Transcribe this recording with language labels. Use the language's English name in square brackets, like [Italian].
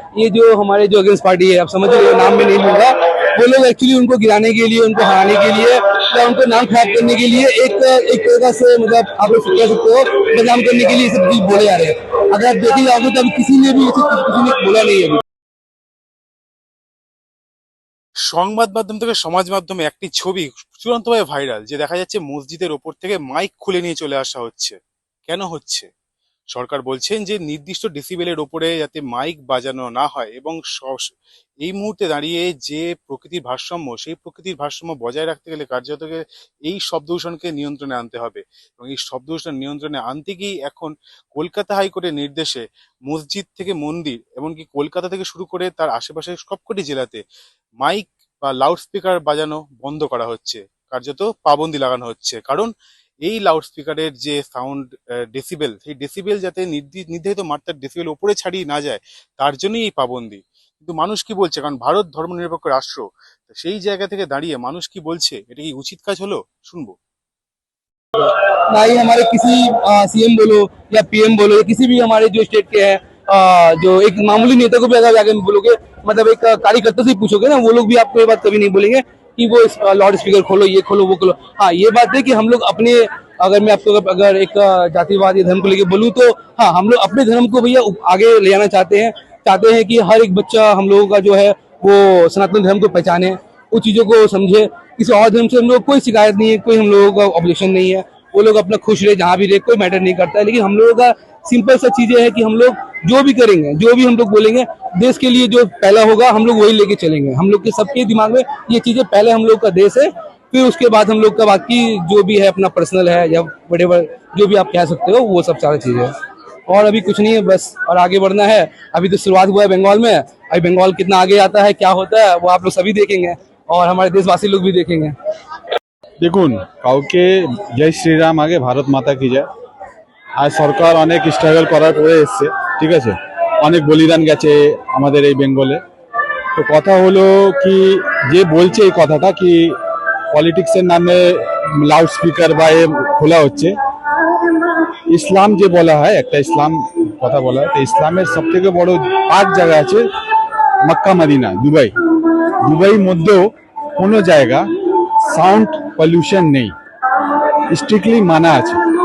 [Hindi] ये जो हमारे जो अगेंस्ट पार्टी है, आप समझ रहे हो, नाम में नहीं लूंगा, वो लोग एक्चुअली उनको गिराने के लिए, उनको हराने के लिए या उनको नाम खराब करने के लिए एक तरह से मतलब आप लोग कह सकते हो बदनाम करने के लिए सब चीज बोले जा रहे हैं। अगर आप देखे जाओगे तो अभी किसी ने भी किसी ने बोला नहीं है अभी। [Bangla] সংবাদ মাধ্যম থেকে সমাজ মাধ্যমে একটি ছবি চূড়ান্তভাবে ভাইরাল, যে দেখা যাচ্ছে মসজিদের ওপর থেকে মাইক খুলে নিয়ে চলে আসা হচ্ছে। কেন হচ্ছে? সরকার বলছেন যে নির্দিষ্ট ডেসিবেলের ওপরে যাতে মাইক বাজানো না হয় এবং এই মুহূর্তে দাঁড়িয়ে যে প্রকৃতির ভারসাম্য, সেই প্রকৃতির ভারসাম্য বজায় রাখতে গেলে কার্যত এই শব্দ দূষণকে নিয়ন্ত্রণে আনতে হবে। এবং এই শব্দ দূষণ নিয়ন্ত্রণে আনতে গিয়ে এখন কলকাতা হাইকোর্টের নির্দেশে মসজিদ থেকে মন্দির, এমনকি কলকাতা থেকে শুরু করে তার আশেপাশে সবকটি জেলাতে মাইক বা লাউড স্পিকার বাজানো বন্ধ করা হচ্ছে, কার্যত পাবন্দি লাগানো হচ্ছে। কারণ এই লাউড স্পিকারের যে সাউন্ড ডেসিবেল, সেই ডেসিবেল যাতে নির্ধারিত মাত্রার ডেসিবেল ওপরে ছাড়িয়ে না যায়, তার জন্যই এই পাবন্দি। কিন্তু মানুষ কি বলছে? কারণ ভারত ধর্মনিরপেক্ষ রাষ্ট্র, সেই জায়গা থেকে দাঁড়িয়ে মানুষ কি বলছে, এটা কি उचित কাজ हलो? শুনবো। [Hindi] ना ही हमारे किसी सीएम बोलो या पीएम बोलो या किसी भी हमारे जो स्टेट के हैं, जो एक मामूली नेता को भी अगर जाके बोलोगे, मतलब एक कार्यकर्ता से पूछोगे ना, वो लोग भी आपको ये बात कभी नहीं बोलेंगे कि वो लाउड स्पीकर खोलो, ये खोलो, वो खोलो। हाँ, ये बात है कि हम लोग अपने, अगर मैं आपको अगर एक जातिवाद या धर्म को लेके बोलूँ तो हाँ, हम लोग अपने धर्म को भैया आगे ले जाना चाहते हैं कि हर एक बच्चा हम लोगों का जो है वो सनातन धर्म को पहचाने, उन चीजों को समझे। किसी और धर्म से हम लोग कोई शिकायत नहीं है, कोई हम लोगों का ऑब्जेक्शन नहीं है। वो लोग अपना खुश रहे, जहाँ भी रहे, कोई मैटर नहीं करता है। लेकिन हम लोगों का सिंपल सा चीजें है कि हम लोग जो भी करेंगे, जो भी हम लोग बोलेंगे, देश के लिए जो पहला होगा हम लोग वही लेके चलेंगे। हम लोग के सबके दिमाग में ये चीजें, पहले हम लोग का देश है, फिर उसके बाद हम लोग का बाकी जो भी है अपना पर्सनल है या वटेवर जो भी आप कह सकते हो, वो सब सारी चीजें है। और अभी कुछ नहीं है बस, और आगे बढ़ना है। अभी तो शुरुआत हुआ है बंगाल में, अभी बंगाल कितना आगे आता है, क्या होता है, वो आप लोग सभी देखेंगे और हमारे देशवासी लोग भी देखेंगे। [Bangla] দেখুন, কাউকে জয় শ্রীরাম আগে ভারত মাতা কি যায়। আর সরকার অনেক স্ট্রাগল করার পরে এসছে, ঠিক আছে, অনেক বলিদান গেছে আমাদের এই বেঙ্গলে। তো কথা হলো কি, যে বলছে এই কথাটা কি পলিটিক্সের নামে লাউড স্পিকার বা এ খোলা হচ্ছে, ইসলাম যে বলা হয়, একটা ইসলাম কথা বলা হয়, তো ইসলামের সব থেকে বড় 5 জায়গা আছে, মক্কা, মদিনা, দুবাই মধ্যেও কোনো জায়গা সাউন্ড পলিউশন নেই, স্ট্রিক্টলি মানা আছে।